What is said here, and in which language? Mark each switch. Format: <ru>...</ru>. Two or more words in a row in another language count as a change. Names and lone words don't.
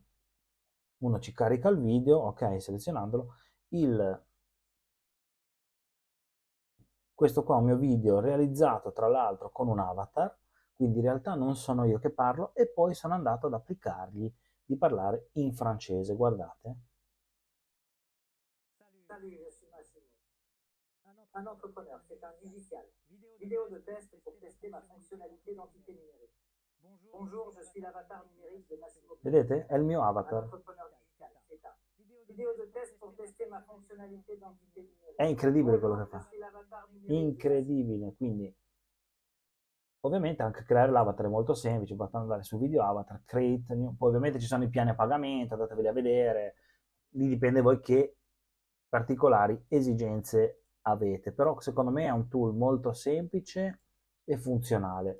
<it>Uno ci carica il video, ok, selezionandolo, questo qua è un mio video realizzato tra l'altro con un avatar, quindi in realtà non sono io che parlo, e poi sono andato ad applicargli di parlare in francese, guardate.</it> <fr>Salut, je suis Massimo. Un entrepreneur, c'est un musicien. Vidéo de test pour tester ma fonctionnalité d'entité numérique. Bonjour, je suis l'avatar numérique de Massimo.</fr> <it>Vedete? È il mio</it> <fr>Un</fr> <it>avatar.</it> <fr>entrepreneur digital, c'est un. Vidéo de test pour tester ma fonctionnalité d'entité</fr> <it>È</it> <fr>numérique.</fr> <it>incredibile quello che</it> <fr>Bonjour, je</fr> <it>fa.</it> <fr>suis l'avatar numérique.</fr> <it>Incredibile, quindi ovviamente anche creare l'avatar è molto semplice, basta andare su video avatar,</it> <en>create new,</en> <it>poi ovviamente ci sono i piani a pagamento, andateveli a vedere, lì dipende voi che particolari esigenze avete, però secondo me è un tool molto semplice e funzionale.</it>